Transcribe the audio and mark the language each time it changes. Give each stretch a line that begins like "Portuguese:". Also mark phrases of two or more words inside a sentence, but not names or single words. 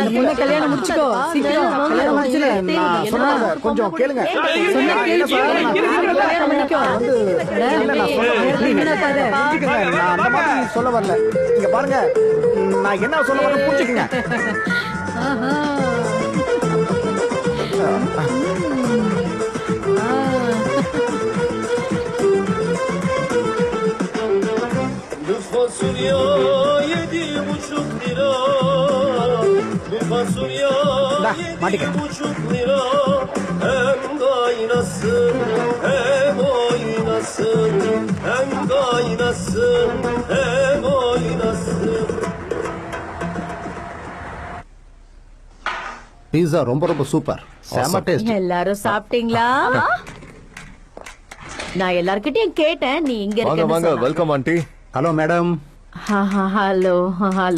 Tamil: அந்த பொண்ணை கல்யாணம் முடிச்சுக்கோ, சீக்கிரம் கல்யாணம் முடிச்சுடு. நான் சொன்னதை கொஞ்சம் கேளுங்க. சொன்னா கேளுப்பா, கல்யாணம் பண்ணிக்கோ. இல்ல, நான் சொல்றேன். வீணாக்காத. புரிஞ்சுக்கங்க, நான் அந்த மாதிரி சொல்ல வரல. இங்க பாருங்க, நான் என்ன சொல்ல வரேன் புரிஞ்சுக்கங்க. ஆஹா.
Turkish: Bu fasulye 7,5 lira. Bu fasulye
Tamil: மாட்டிக்க.
Turkish: 7,5 lira. Hem kaynasın hem oynasın. Hem kaynasın hem oynasın.
Tamil: பீஸா ரொம்ப ரொம்ப சூப்பர், செம டேஸ்ட். எல்லாரும் சாப்பிட்டீங்களா? நான் எல்லார்கிட்டயும் கேட்டேன், நீ இங்க வாங்க வாங்க, இருக்கேன்னு
English: welcome aunty. hello madam. hello hello.